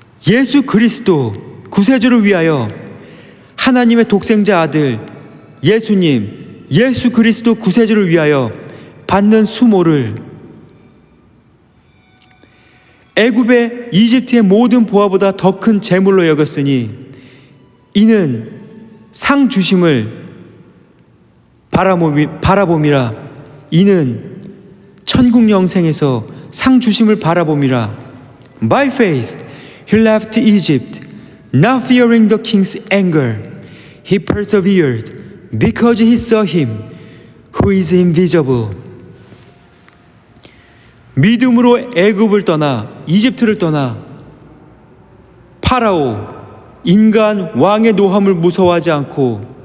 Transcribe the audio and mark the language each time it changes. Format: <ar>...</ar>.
<ko>예수 그리스도 구세주를 위하여 하나님의 독생자 아들 예수 그리스도 구세주를 위하여 받는 수모를 애굽의 이집트의 모든 보화보다 더 큰 재물로 여겼으니, 이는 상 주심을 바라봄이라. 이는 천국 영생에서 상 주심을 바라봄이라.</ko> <en>By faith, he left Egypt, not fearing the king's anger. He persevered because he saw him who is invisible.</en> <ko>믿음으로 애굽을 떠나 이집트를 떠나 파라오 인간 왕의 노함을 무서워하지 않고</ko>